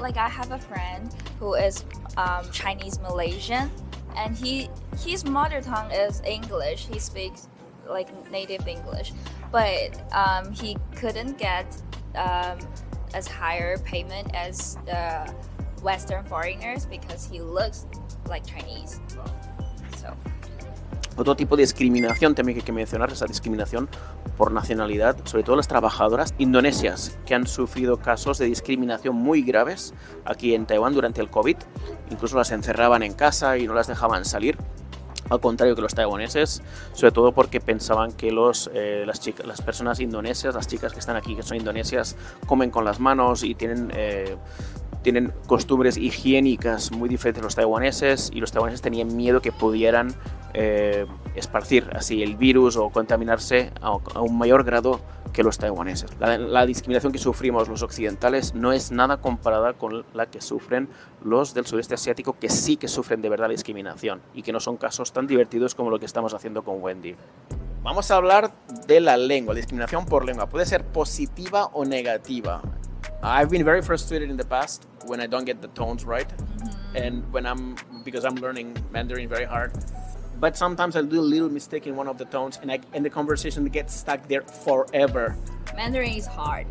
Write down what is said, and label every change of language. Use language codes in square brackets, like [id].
[en] Like I have a friend who is Chinese Malaysian, and his mother tongue is English. He speaks like native English, but he couldn't get as higher payment as the Western foreigners because he looks like Chinese. So. [es] Otro tipo de discriminación también que hay que mencionar es la discriminación por nacionalidad, sobre todo las trabajadoras indonesias que han sufrido casos de discriminación muy graves aquí en Taiwán durante el COVID. Incluso las encerraban en casa y no las dejaban salir, al contrario que los taiwaneses, sobre todo porque pensaban que las personas indonesias, las chicas que están aquí que son indonesias, comen con las manos y tienen costumbres higiénicas muy diferentes de los taiwaneses, y los taiwaneses tenían miedo que pudieran esparcir así el virus o contaminarse a un mayor grado que los taiwaneses. La discriminación que sufrimos los occidentales no es nada comparada con la que sufren los del sudeste asiático, que sí que sufren de verdad la discriminación y que no son casos tan divertidos como lo que estamos haciendo con Wendy. Vamos a hablar de la lengua, discriminación por lengua. Puede ser positiva o negativa. [en] I've been very frustrated in the past when I don't get the tones right, and because I'm learning Mandarin very hard. But sometimes I'll do a little mistake in one of the tones, and the conversation gets stuck there forever. Mandarin is hard.